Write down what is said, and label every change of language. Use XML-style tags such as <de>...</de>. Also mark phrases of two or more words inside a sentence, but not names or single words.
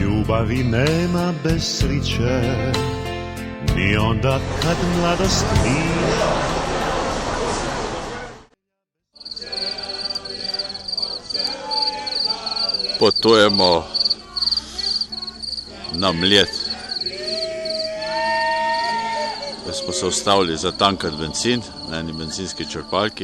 <hr>Ljubavi nema bez sriće, ni onda kad mladost mira.</hr> <sl>Potujemo na Mljet. Smo se ustavili zatankati bencin na eni bencinski črpalki.</sl>